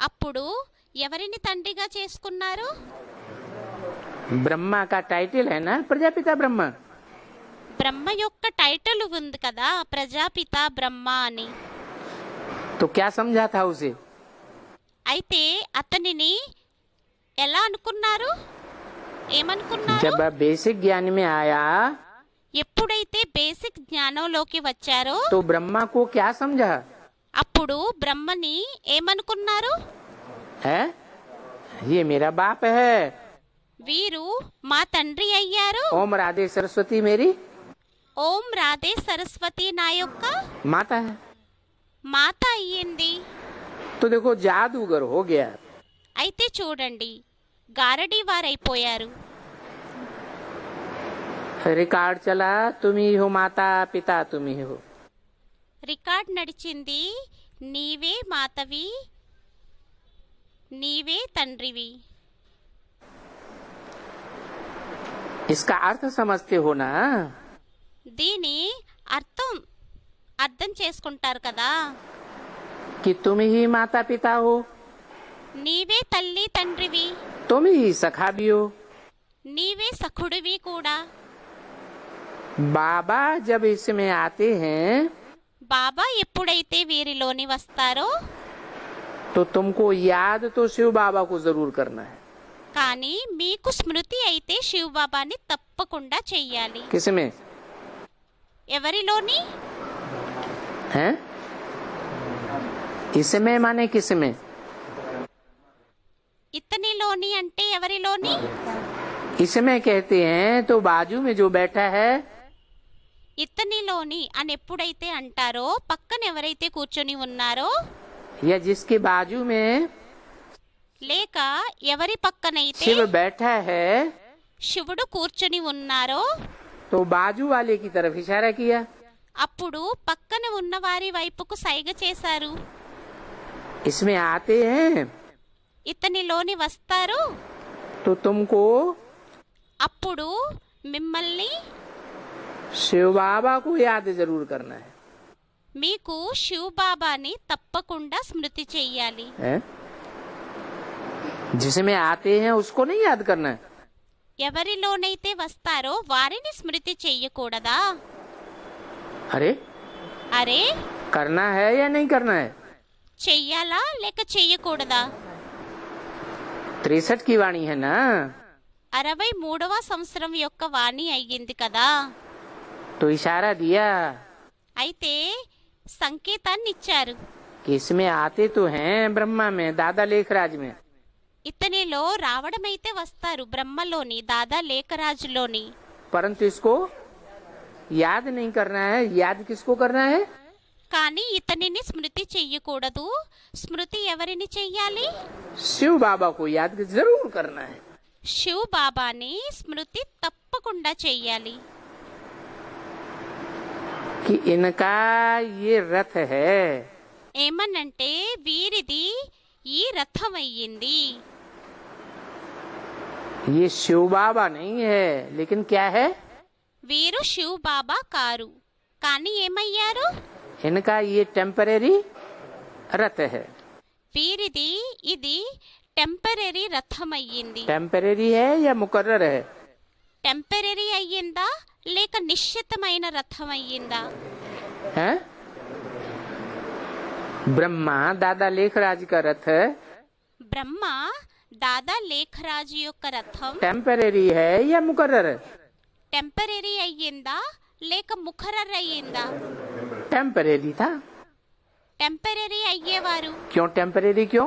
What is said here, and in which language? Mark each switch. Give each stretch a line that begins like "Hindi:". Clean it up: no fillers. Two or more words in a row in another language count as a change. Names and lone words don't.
Telugu: అప్పుడు ఎవరిని తండ్రిగా చేసుకున్నారు?
Hindi: ब्रह्मा का टाइटल है ना प्रजापिता ब्रह्मा।
Telugu: బ్రహ్మ యొక్క టైటిల్ ఉంది కదా ప్రజాపిత బ్రహ్మ అని.
Hindi: तो क्या समझा था उसे?
Telugu: అయితే అతనిని ఎలా అనుకున్నారు, ఏమనుకున్నారు?
Hindi: जब वह बेसिक ज्ञान में आया
Telugu: ఎప్పుడైతే బేసిక్ జ్ఞానంలోకి వచ్చారో
Hindi: तो ब्रह्मा को क्या समझा
Telugu: అప్పుడు బ్రహ్మని ఏమనుకున్నారు?
Hindi: है? ये मेरा बाप है,
Telugu: వీరు మా తండ్రి అయ్యారు.
Hindi: ओम राधे सरस्वती मेरी
Telugu: ఓం రాధే సరస్వతి నా యొక్క
Hindi: माता है।
Telugu: మాత అయ్యింది.
Hindi: तो देखो जादूगर हो गया।
Telugu: అయితే చూడండి గారడీ వారైపోయారు.
Hindi: रिकॉर्ड चला, तुम ही हो माता पिता तुम ही हो।
Telugu: రికార్డ్ నడిచింది, నీవే మాతవి నీవే తండ్రివి.
Hindi: इसका अर्थ समझते हो ना?
Telugu: దీని అర్థం చేసుకుంటారు కదా.
Hindi: कि तुम ही माता पिता हो,
Telugu: నీవే తల్లి తండ్రివి,
Hindi: तुम ही सखा भी हो।
Telugu: నీవే సఖుడివి కూడా.
Hindi: बाबा जब इसमें आते हैं
Telugu: బాబా ఎప్పుడైతే వీరిలోని వస్తారో
Hindi: तो तुमको याद तो शिव बाबा को जरूर करना है।
Telugu: కానీ మీకు స్మృతి అయితే శివ బాబాని తప్పకుండా చెయ్యాలి.
Hindi: किसमें
Telugu: ఎవరిలోని?
Hindi: है? इसमें माने किसमें?
Telugu: ఇతనిలోని అంటే ఎవరిలోని?
Hindi: इसमें कहते हैं तो बाजू में जो बैठा है
Telugu: ఇతనిలోని అని ఎప్పుడైతే అంటారో పక్కన ఎవరైతే కూర్చొని ఉన్నారో
Hindi: या जिसके बाजू में
Telugu: లేక ఎవరి పక్కనైతే
Hindi: शिव बैठा है
Telugu: శివుడు కూర్చొని ఉన్నారో
Hindi: तो बाजू वाले की तरफ इशारा किया।
Telugu: అప్పుడు పక్కన ఉన్న వారి వైపుకు సైగ చేశారు.
Hindi: इसमें आते हैं
Telugu: ఇతనిలోని వస్తారు,
Hindi: तो तुमको
Telugu: అప్పుడు మిమ్మల్ని
Hindi: शिव बाबा को याद जरूर करना है।
Telugu: మీకు శివ బాబాని తప్పకుండా స్మృతి చెయ్యాలి.
Hindi: है? जिसमें आते हैं उसको नहीं याद करना है।
Telugu: ఎవరిలోనైతే వస్తారో వారిని స్మృతి చెయ్యకూడదా? अरे అరే
Hindi: करना है या नहीं करना है?
Telugu: చెయ్యాలా లేక చెయ్యకూడదా?
Hindi: 63 की वाणी है ना?
Telugu: 63వ సంవత్సరం యొక్క వాణి అయ్యింది కదా.
Hindi: तो इशारा दिया
Telugu: అయితే సంకేతాన్ని ఇచ్చారు.
Hindi: कि इसमें आते तो हैं ब्रह्मा में दादा लेखराज में,
Telugu: ఇతనిలో రావడమైతే వస్తారు బ్రహ్మలోని దాదా లేఖరాజులోని,
Hindi: परंतु इसको याद नहीं करना है। याद किसको करना है?
Telugu: కానీ ఇతనిని స్మృతి చెయ్యకూడదు. స్మృతి ఎవరిని చెయ్యాలి?
Hindi: शिव बाबा को याद जरूर करना है।
Telugu: శివ బాబాని స్మృతి తప్పకుండా చెయ్యాలి.
Hindi: कि इनका ये रथ है,
Telugu: ఏమనంటే వీరిది ఈ రథం అయ్యింది.
Hindi: ये शिव बाबा नहीं है, लेकिन क्या है?
Telugu: వీరు శివ బాబా కారు, కానీ ఏమయ్యారు?
Hindi: इनका ये टेम्परेरी रथ है।
Telugu: వీరిది ఇది టెంపరరీ రథం అయ్యింది.
Hindi: टेम्परेरी है या मुकर्रर है?
Telugu: టెంపరరీ అయ్యిందా లేక నిశ్చితమైన రథం అయ్యిందా?
Hindi: हैं? ब्रह्मा दादा लेखराज का रथ
Telugu: బ్రహ్మ దాదా లేఖరాజు యొక్క రథం
Hindi: टेम्परेरी है या मुकर्रर है?
Telugu: టెంపరరీ అయ్యిందా లేక ముఖరర్ అయ్యిందా?
Hindi: टेम्परेरी था।
Telugu: టెంపరరీ అయ్యేవారు.
Hindi: क्यों टेम्परेरी? क्यों?